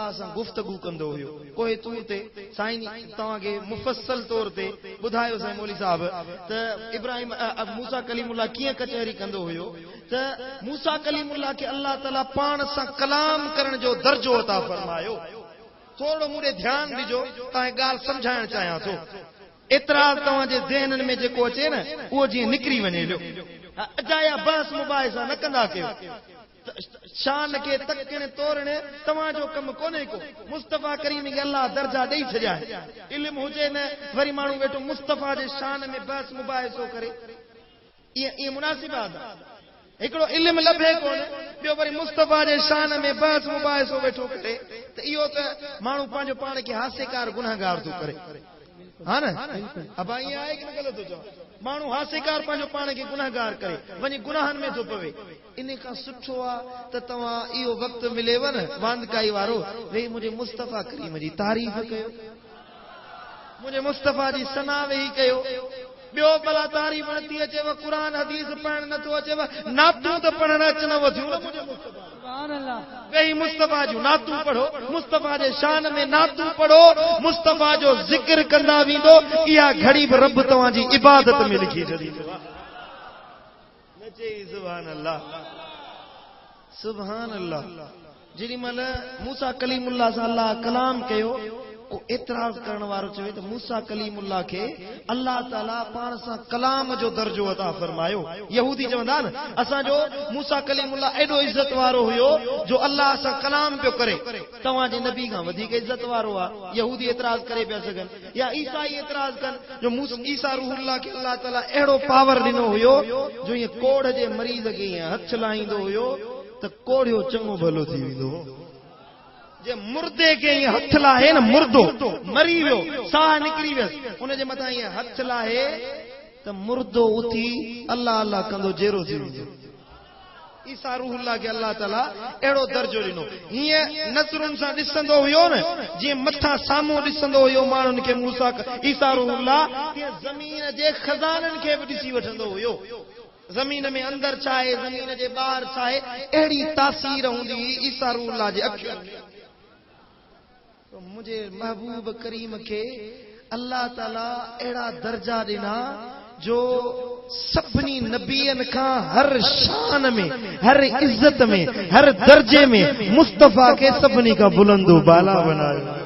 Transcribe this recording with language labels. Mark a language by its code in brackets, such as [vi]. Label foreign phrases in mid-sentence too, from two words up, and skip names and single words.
[sd] सां गुफ्तगू कंदो हुयो कोई तूर ते साईं तव्हांखे मुफ़स्सल तौर ते ॿुधायो साईं मौली साहब त इब्राहिम मूसा कलीमुल्लाह कीअं कचहरी कंदो हुयो त मूसा कलीमुल्लाह खे अल्लाह ताला पाण सां कलाम करण जो दर्जो अता फरमायो थोरो मूंखे ध्यानु ॾिजो तव्हांखे ॻाल्हि सम्झाइण चाहियां थो एतराज़ तव्हांजे ज़हननि में जेको अचे न उहो जीअं निकिरी वञे पियो अजाया बहस मुबाहिसा न कंदा कयो त शान के तकने तोड़ने तवाजो कम कोने को मुस्तफा करीम के अल्लाह दर्जा दे छजाए इल्म हुजे न वरी मानू वेठो मुस्तफा जे शान में बस मुबाहिसो करे ये मुनासिब आदा एकड़ो इल्म लभे कोन बियो वरी मुस्तफा जे शान में बस मुबाहिसो वेठो करे त इयो त मानू पांजो पाण के हासेकार गुनाहगार तो करे हां न [hi] अब ये आए कि गलत हो जाओ [sd] मानू हासेकार पांजो पाण के गुनाहगार करे वनी गुनाहन में तो पवे इन का सुठो आ त तवा इयो वक्त मिलेव न वांदकाई वारो वे मुझे मुस्तफा करीम जी तारीफ कयो मुझे मुस्तफा जी सना वेही कयो बियो भला तारीफ नथी अचेव कुरान हदीस पढ़ण नथो अचेव नातू त पढ़ण अचन वथियो मुझे मुस्तफा [ar] سبحان الله [sd] वेही मुस्तफा जो नातू पढ़ो मुस्तफा जे शान में नातू पढ़ो मुस्तफा जो जिक्र कंदा वींदो इया घड़ी भी रब तवा जी इबादत में लिखी जदी नचे [ar] سبحان الله سبحان الله [sd] जेडी मल मूसा कलीमुल्लाह सा अल्लाह कलाम कयो को एतराज करण वारो चवे तो मूसा कलीमुल्लाह के अल्लाह ताला पाण सा कलाम जो दर्जो अता फरमायो यहूदी चवंदा न असा जो मूसा कलीमुल्लाह एडो इज्जत वारो हुयो जो अल्लाह सा कलाम पियो करे तवा जे नबी का वधीक इज्जत वारो आ यहूदी एतराज करे पिया सगन या ईसाई एतराज कन जो ईसा रूहुल्लाह के अल्लाह ताला एडो पावर दिनो हुयो जो ये कोढ़ जे मरीज के हथ लाइंदो हुयो त कोढ़ियो चंगो भलो थी विंदो जे मुर्दे के ये हथ लाहे न मुर्दो मरी वियो साह निकरी वियस उन जे मथा ये हथ लाहे त मुर्दो उठी अल्लाह अल्लाह कंदो जेरो थी विंदो ईसा रूहुल्लाह के अल्लाह ताला एड़ो दर्जो दिनो ये नज़रुन सा दिसंदो हुयो न जे मथा सामो दिसंदो हुयो मानुन के मूसा ईसा रूहुल्लाह के जमीन जे खजानन के भी दिसी वठंदो हुयो जमीन में अंदर चाहे जमीन जे बाहर चाहे एड़ी तासीर हुंदी ईसा रूहुल्लाह जे अखियुन तो मुझे महबूब करीम के अल्लाह ताला एड़ा दर्जा दिना जो सभनी नबियन का हर शान में हर इज्जत में हर दर्जे में मुस्तफा के सभनी का बुलंदो बाला बनायो